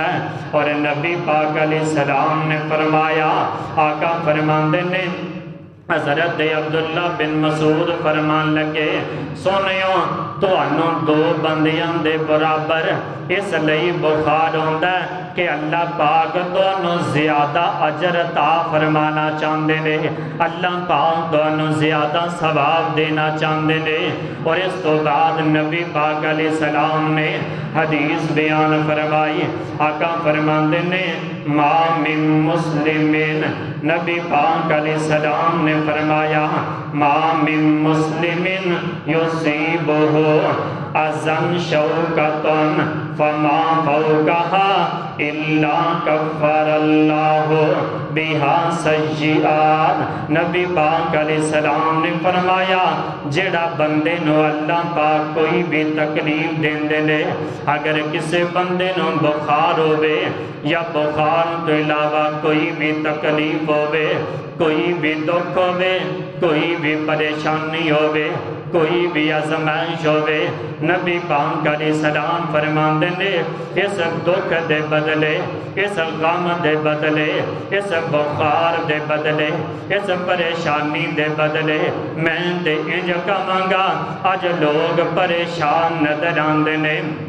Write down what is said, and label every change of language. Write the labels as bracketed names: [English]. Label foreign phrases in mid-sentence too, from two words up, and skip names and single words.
[Punjabi] اور نبی پاک علیہ السلام نے فرمایا آقا فرماندے نے حضرت عبداللہ بن مسعود فرمان لگے سنیو تہانوں دو بندیاں دے برابر اس لئی بخار ہوندا کہ اللہ پاک تہانوں زیادہ اجر عطا فرمانا چاہتے نے، اللہ پاک تہانوں زیادہ ثواب دینا چاہتے نے. اور اس توں بعد نبی پاک علیہ السلام نے حدیث بیان فرمائی، آقا فرماتے نے [Arabic] ما من مسلم, [Punjabi] ، نبی پاک علیہ السلام نے فرمایا [Arabic] ما من مسلم يصيبه أذى شوكة فما فوقها إلا كفر الله بها سيئات. [Punjabi] نبی پاک علیہ السلام نے فرمایا جیہڑا بندے نوں اللہ پاک کوئی بھی تکلیف دیندے نے، اگر کسی بندے نوں بخار ہووے یا بخار توں علاوہ کوئی بھی تکلیف ہووے، کوئی بھی دکھ ہووے، کوئی بھی پریشانی ہووے، کوئی بھی آزمائش ہووے، نبی پاک علیہ السلام فرماتے نے اس دکھ دے بدلے، اس غم دے بدلے، اس بخار دے بدلے، اس پریشانی دے بدلے میں تے انج کہاں گا اج لوک پریشان نظر آندے نے.